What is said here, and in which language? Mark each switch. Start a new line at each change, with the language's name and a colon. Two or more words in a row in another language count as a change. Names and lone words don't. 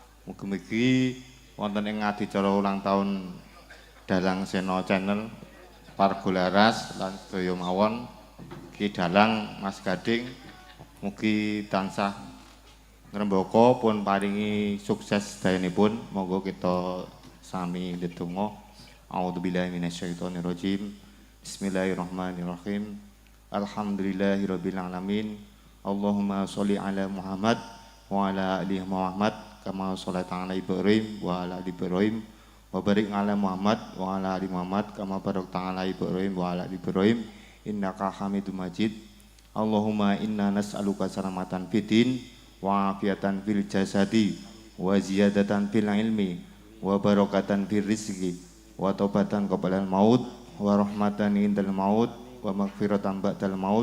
Javanese: Mugi-mugi wonten ing adicara ulang tahun Dalang Seno Channel Pargolaras lan sedaya mawon Ki Dalang Mas Gading mugi tansah ngrembaka pun paringi sukses dayanipun. Monggo kita sami ndedonga.
Arabic: أعوذ بالله من الشيطان الرجيم. بسم الله الرحمن الرحيم. الحمد لله رب العالمين. اللهم صل على محمد وعلى آل محمد كما صليت على إبراهيم وعلى آل إبراهيم وبارك على محمد وعلى آل محمد كما باركت على إبراهيم وعلى آل إبراهيم إنك حميد مجيد. اللهم إنا نسألك سلامة في الدين وعافية في الجسد وزيادة في العلم وبركة في الرزق وتوبة قبل الموت ورحمة عند الموت ومغفرة بعد الموت.